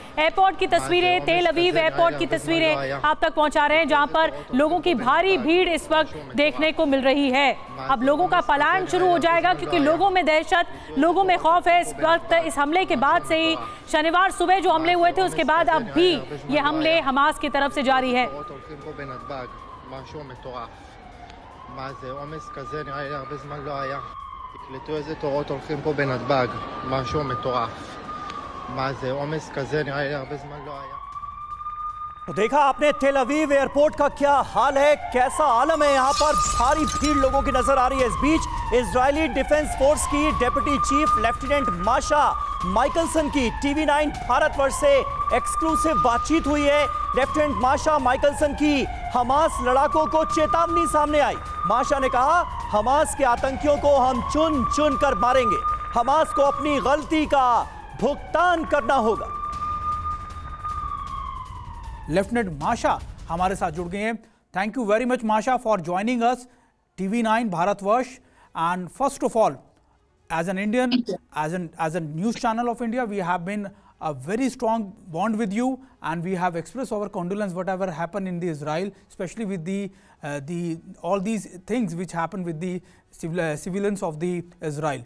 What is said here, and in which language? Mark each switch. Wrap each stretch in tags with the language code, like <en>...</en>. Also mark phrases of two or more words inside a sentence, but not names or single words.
<hi>एयरपोर्ट की तस्वीरें, तेल अवीव एयरपोर्ट की तस्वीरें आप तक पहुंचा रहे हैं, जहां पर लोगों की भारी भीड़ इस वक्त देखने को मिल रही है। अब लोगों का पलायन शुरू हो जाएगा क्योंकि लोगों में दहशत, लोगों में खौफ है। इस वक्त इस हमले के बाद से ही शनिवार सुबह जो हमले हुए थे उसके बाद अब भी ये हमले हमास की तरफ से जारी है।</hi> <he>תקלטו איזה תורות הולכים פה בנתב"ג, משהו מטורף. מה זה, עומס כזה נראה לי הרבה זמן לא היה.</he> <hi>तो देखा आपने तेल अवीव एयरपोर्ट का क्या हाल है, कैसा आलम है यहाँ पर, भारी भीड़ लोगों की नजर आ रही है। इस बीच इजरायली डिफेंस फोर्स की</hi> <en>deputy chief lieutenant</en> <hi>माशा माइकलसन की TV9 भारतवर्ष से एक्सक्लूसिव बातचीत हुई है। लेफ्टिनेंट माशा माइकलसन की हमास लड़ाकों को चेतावनी सामने आई। माशा ने कहा, हमास के आतंकियों को हम चुन चुन कर मारेंगे, हमास को अपनी गलती का भुगतान करना होगा। लेफ्टिनेंट माशा हमारे साथ जुड़ गए हैं।</hi> <en>Thank you very much माशा for joining us TV9 भारतवर्ष। And first of all, as an Indian, as a news channel of India, we have been a very strong bond with you, and we have expressed our condolence whatever happened in the Israel, especially with the all these things which happened with the civilians of the Israel.</en>